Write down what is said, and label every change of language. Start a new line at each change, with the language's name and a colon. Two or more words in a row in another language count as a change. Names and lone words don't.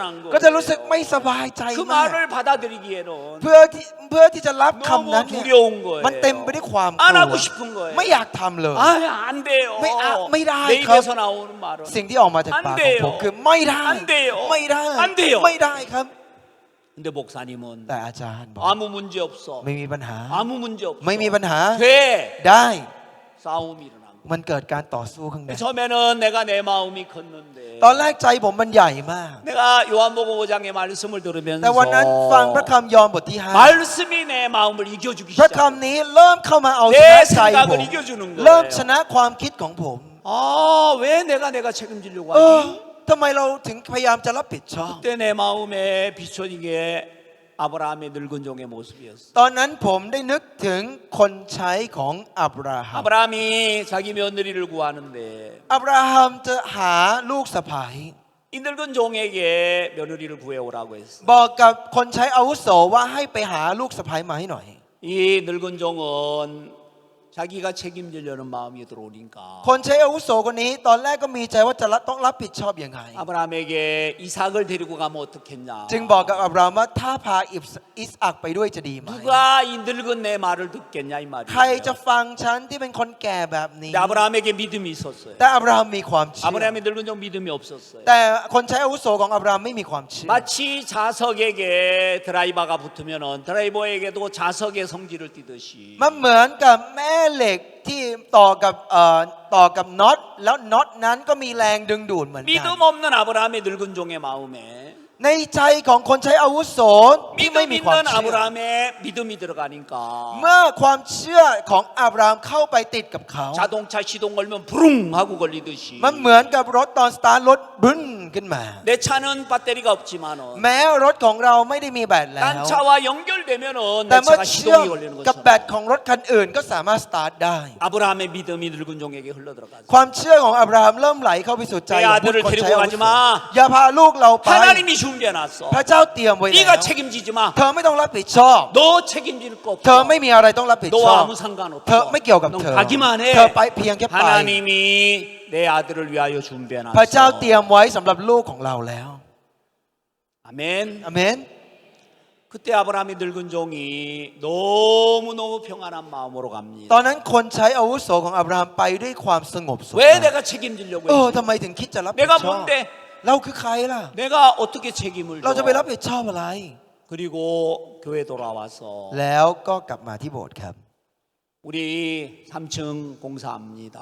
Thai: ก็
Korean: 거예요.
Thai: จะรู้สึกไม่สบายใจ
Korean: 그
Thai: มาก
Korean: 말을 받아들이기에는
Thai: เพื่อที่จะรับคำนั้น
Korean: 너무
Thai: เนี่ย
Korean: 두려운 거예요.
Thai: มันเต็มไปด้วยความก
Korean: 안
Thai: ลัว
Korean: 하고 싶은 거예요.
Thai: ไม่อยากทำเลย
Korean: 안 돼요.
Thai: ไม่ได้
Korean: 내
Thai: ครับ
Korean: 입에서 나오는 말은
Thai: สิ่งที่ออกมาจากปากของผมคือไม่ได้ อันเดียว ไม่ได้ อันเดียว ไม่ได้ครับ
Korean: 근데 목사님은
Thai: แต่อาจารย์บอก
Korean: 아무 문제 없어.
Thai: ไม่มีปัญหา
Korean: 아무 문제 없어.
Thai: ไม่มีปัญหา
Korean: 돼.
Thai: ได้
Korean: 싸움이 일어난
Thai: มันเกิดการต่อสู้ข้างใน
Korean: 거예요. 처음에는 내가 내 마음이 컸는데
Thai: ตอนแรกใจผมมันใหญ่มาก
Korean: 내가 요한복음 5장의 말씀을
Thai: แต่วันนั้นฟังพระ
Korean: 들으면서
Thai: คำยอห์นบทที่
Korean: 말씀이 내 마음을 이겨주기
Thai: 5พระ
Korean: 시작해요.
Thai: คำนี้เริ่มเข้ามาเอาช
Korean: 내
Thai: นะใจผม
Korean: 생각을 이겨주는
Thai: เริ่ม
Korean: 거예요.
Thai: ชนะความคิดของผม
Korean: 아, 왜 내가 책임지려고
Thai: เออ
Korean: 하지?
Thai: ทำไมเราถึงพยายามจะรับผิดชอบ
Korean: 그때 내 마음에 비춰진 게 아브라함의 늙은 종의 모습이었어.
Thai: ตอนนั้นผมได้นึกถึงคนใช้ของอับราฮัม
Korean: 아브라함이 자기 며느리를 구하는데
Thai: อับราฮัมจะหาลูกสะใภ้
Korean: 이 늙은 종에게 며느리를 구해오라고 했어.
Thai: บอกกับคนใช้อาวุโสว่าให้ไปหาลูกสะใภ้มาให้หน่อย
Korean: 이 늙은 종은 자기가 책임지려는 마음이 들어오니까
Thai: คนใช้อาวุโสคนนี้ตอนแรกก็มีใจว่าจะต้องรับผิดชอบยังไง
Korean: 아브라함에게 이삭을 데리고 가면 어떻겠냐.
Thai: จึงบอกกับอับราฮัมว่าถ้าพาอิสอักไปด้วยจะดีไหม
Korean: 누가 이 늙은 내 말을 듣겠냐 이
Thai: ใครจะ
Korean: 말이에요.
Thai: ฟังฉันที่เป็นคนแก่แบบนี้
Korean: 근데 아브라함에게 믿음이 있었어요.
Thai: แต่อับราฮัมมีความเชื่อ
Korean: 아브라함이 늙은 종 믿음이 없었어요.
Thai: แต่คนใช้อาวุโสของอับราฮัมไม่มีความเชื่อ
Korean: 마치 자석에게 드라이버가 붙으면은 드라이버에게도 자석의 성질을 띠듯이
Thai: มันเหมือนกับแม่เหล็กที่ต่อกับน็อตแล้วน็อตนั้นก็มีแรงดึงดูดเหมือนกัน
Korean: 믿음 없는 아브라함의 늙은 종의 마음에
Thai: ในใจของคนใช้อาวุโสที่ไม่
Korean: 믿음
Thai: มีความ
Korean: 있는
Thai: เชื่อ
Korean: 아브라함의 믿음이 들어가니까
Thai: เมื่อความเชื่อของอับราฮัมเข้าไปติดกับเขา
Korean: 자동차 시동 걸면 부릉 하고 걸리듯이
Thai: มันเหมือนกับรถตอนสตาร์ทรถบึ้นขึ้นมา
Korean: 내 차는 배터리가 없지만은
Thai: แม้รถของเราไม่ได้มีแบตแล้ว
Korean: 딴 차와 연결되면은
Thai: แต่
Korean: 내
Thai: เมื่อ
Korean: 차가
Thai: เชื่อม
Korean: 시동이 걸리는
Thai: กับแบต
Korean: 것처럼
Thai: ของรถคันอื่นก็สามารถสตาร์ทได้
Korean: 아브라함의 믿음이 늙은 종에게 흘러들어가서
Thai: ความเชื่อของอับราฮัมเริ่มไหลเข้าไปสู่ใจของผู้คนใช้อาวุโสอย่าพาลูกเราไป
Korean: 하나님이 준비해놨어
Thai: พระเจ้าเตรียมไว้แล้ว
Korean: 네가 책임지지 마
Thai: เธอไม่ต้องรับผิดชอบ
Korean: 너 책임질 거
Thai: เธอ
Korean: 없어
Thai: ไม่มีอะไรต้องรับผิดชอบ
Korean: 너와 아무 상관없어
Thai: เธอไม่เกี่ยวกับ
Korean: 넌
Thai: เธอ
Korean: 가기만 해
Thai: เธอไปเพียงแค่ไป
Korean: 하나님이 내 아들을 위하여
Thai: พระเจ้าเตรีย
Korean: 준비해놨어
Thai: มไว้สำหรับลูกของเราแล้ว
Korean: 아멘
Thai: อาเมน
Korean: 그때 아브라함이 늙은 종이 너무너무 평안한 마음으로
Thai: ต
Korean: 갑니다
Thai: อนนั้นคนใช้อาวุโสของอับราฮัมไปด้วยความสงบสุข
Korean: 왜 내가 책임지려고
Thai: เออ
Korean: 했지
Thai: ทำไมถึงคิดจะรับผิด
Korean: 내가
Thai: ชอบ
Korean: 뭔데
Thai: เราคือใครล่ะ
Korean: 내가 어떻게 책임을
Thai: เราจะไปรับ
Korean: 져
Thai: ผิดชอบอะไร
Korean: 그리고 교회 돌아와서
Thai: แล้วก็กลับมาที่โบสถ์ครับ
Korean: 우리 3층 공사합니다